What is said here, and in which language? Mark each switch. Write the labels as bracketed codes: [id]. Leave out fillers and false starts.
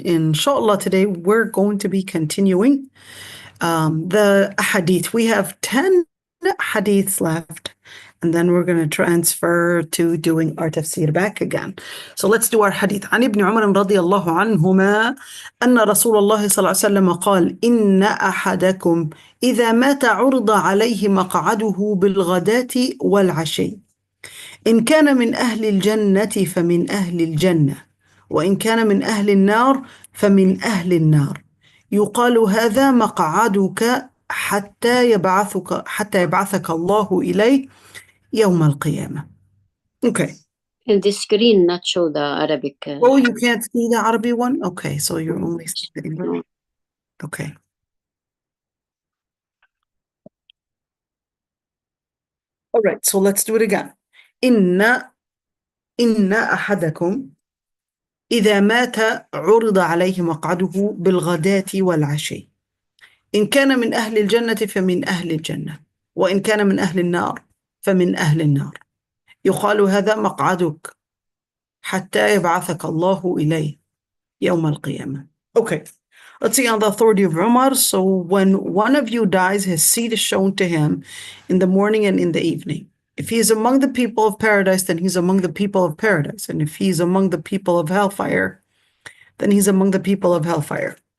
[en] Inshallah, today we're going to be continuing the hadith. We have 10 hadiths left, and then we're going to transfer to doing our tafsir back again. So let's do our hadith. [ar] عن ابن عمر رضي الله عنهما أن رسول الله صلى الله عليه وسلم قال إن أحدكم إذا مات عرض عليه مقعده بالغداة والعشي إن كان من أهل الجنة فمن أهل الجنة وإن كان من أهل النار فمن أهل النار يقال هذا مقعدك حتى يبعثك الله إليه يوم القيامة. [en] Okay. And the screen not show the Arabic. Oh, you can't see the Arabic one? Okay, so you're only seeing the English. Okay. All right, so let's do it again. [ar] إن أحدكم إذا مات عرض عليه مقعده بالغداة والعشي إن كان من أهل الجنة فمن أهل الجنة وإن كان من أهل النار فمن أهل النار يقال هذا مقعدك حتى يبعثك الله إليه يوم القيامة. [en] Okay, let's see on the authority of Umar. So when one of you dies, his seat is shown to him in the morning and in the evening. If he is among the people of paradise, then he's among the people of paradise. And if he's among the people of hellfire, then he's among the people of hellfire.